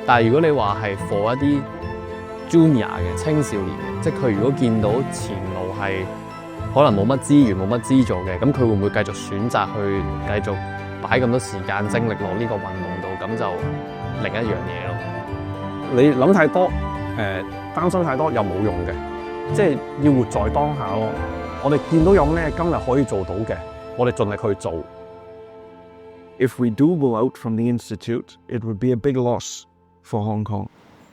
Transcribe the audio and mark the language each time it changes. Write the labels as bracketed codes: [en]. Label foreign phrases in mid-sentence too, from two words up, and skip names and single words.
[yue] 但係如果你話係 for 一啲 junior 嘅青少年嘅，即係佢如果見到前路係可能冇乜資源、冇乜資助嘅，咁佢會唔會繼續選擇去繼續擺咁多時間精力落呢個運動度？咁就另一樣嘢咯。你諗太多，擔心太多又冇用嘅，即係要活在當下咯。我哋見到有咩今日可以做到嘅，我哋盡力去做。 [en] If we do go out from the institute, it would be a big loss for Hong Kong.